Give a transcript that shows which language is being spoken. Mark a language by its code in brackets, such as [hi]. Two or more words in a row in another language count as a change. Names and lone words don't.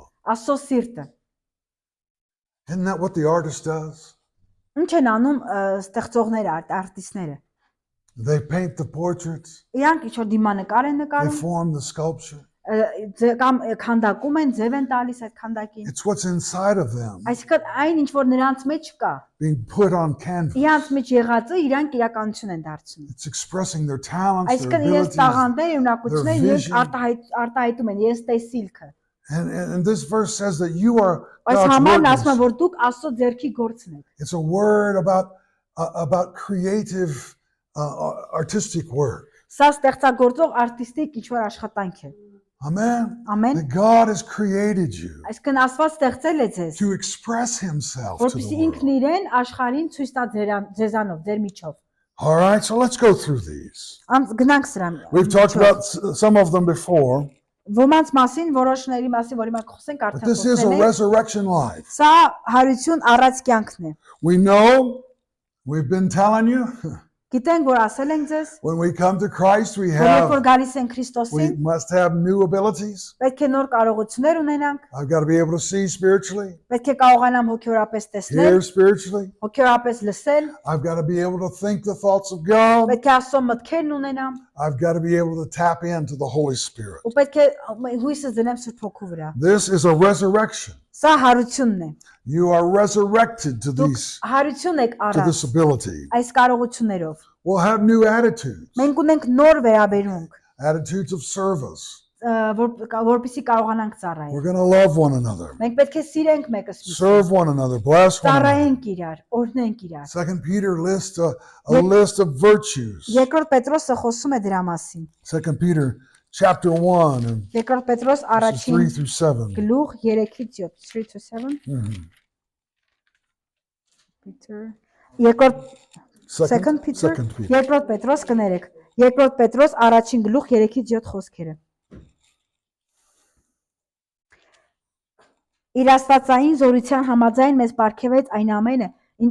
[hy] Աստծո սիրտը։ [en] Isn't that what the artist does? [hy] Ինչ են անում ստեղծողները, արտիստները։ [en] They paint the portraits, [hy] Իրանք ինչ որ դիմանկար են [en] they [hy] նկարում, [en] form the sculpture. [hy] կամ քանդակում են, ձև են տալիս այդ քանդակին։ [en] It's what's inside of them [hy] Այսինքն այն ինչ որ նրանց մեջ կա, [en] being put on canvas. [hy] իրանց մեջ եղածը իրանք իրականություն են դարձնում։ [en] It's expressing their talents, their [hy] Այսինքն իրենց [en] abilities. [hy] տաղանդները, ունակությունները իրենց [en] vision. [hy] արտահայտում են, իրենց տեսիլքը։ [en] And this verse says that you are [hy] Այս [en] God's [hy] համարն ասում է, [en] workmanship. [hy] որ դուք Աստծո ձեռքի գործն եք։ [en] It's a word about creative, artistic work. [hy] Սա ստեղծագործող արտիստիկ ինչ որ աշխատանք է։ [en] Amen. [hy] Ամեն։ [en] That God has created you [hy] Այսինքն Աստված ստեղծել է ձեզ, [en] to express Himself to [hy] որպեսզի [en] the [hy] ինքն [en] world. [hy] իրեն աշխարհին ցույց տա ձեզանով, ձեր միջով։ [en] All right, so let's go through these. [hy] Գնանք սրան։ [en] We've talked about some of them before, [hy] Ոմանց մասին, որոշների մասին, որի մենք խոսենք [en] but [hy] արդեն [en] this is a [hy] խոսել ենք։ [en] resurrection life. [hy] Սա հարություն առած կյանքն է։ [en] We know, we've been telling you, [hy] Գիտենք, որ ասել ենք ձեզ, [en] when we come to Christ, [hy] որ երբ որ [en] we [hy] գալիս են Քրիստոսին, [en] must have new abilities. [hy] պետք է նոր կարողություններ ունենանք, [en] I've got to be able to see spiritually, [hy] պետք է կարողանամ հոգեորապես տեսնել, [en] hear spiritually. [hy] հոգեորապես լսել, [en] I've got to be able to think the thoughts of God. [hy] պետք է Աստծո մտքերն ունենամ, [en] I've got to be able to tap into the Holy Spirit. [hy] ու պետք է հույսը դնեմ Սուրբ Հոգու վրա։ [en] This is a resurrection. [hy] Սա հարությունն է։ [en] You are resurrected to [hy] Դուք [en] this [hy] հարություն եք առած [en] ability. [hy] այս կարողություններով։ [en] We'll have new attitudes, [hy] Մենք ունենք նոր վերաբերմունք, [en] attitudes of service. [hy] որպեսզի կարողանանք ծառայել։ [en] We're going to love one another, [hy] Մենք պետք է սիրենք մեկս մյուսին, [en] serve one another, bless one another. [hy] ծառայենք իրար, օրհնենք իրար։ [en] 2 Peter lists a list of virtues. [hy] Երկրորդ Պետրոսը խոսում է դրա մասին։ [en] 2 Peter chapter 1 and [hy] Երկրորդ Պետրոս [en] verses [hy] առաջին [en] 3 through 7. [hy] գլուխ 3-ից 7, 3-7։ Mhm. [en] Peter Երկրորդ Second Peter Second Peter. [hy] Երկրորդ Պետրոս կներեք։ Երկրորդ Պետրոս առաջին գլուխ 3-ից 7 խոսքերը։ Իր աստվածային զորության համաձայն մեզ պարգևեց այն ամենը, ինչ